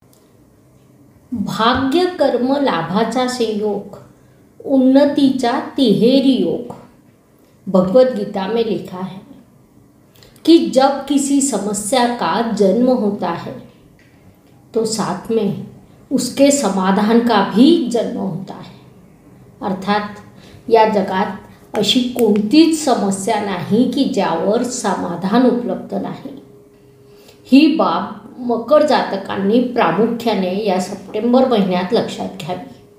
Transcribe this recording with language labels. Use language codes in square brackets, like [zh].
[mr] भाग्य कर्म लाभाचा संयोग, उन्नतीचा तिहेरी योग। [hi] भगवत गीता में लिखा है कि जब किसी समस्या का जन्म होता है तो साथ में उसके समाधान का भी जन्म होता है। [mr] अर्थात या जगात अशी कोणतीच समस्या नाही की ज्यावर समाधान उपलब्ध नाही। ही बाब मकर जातकांनी प्रामुख्याने या सप्टेंबर महिन्यात लक्षात घ्यावी।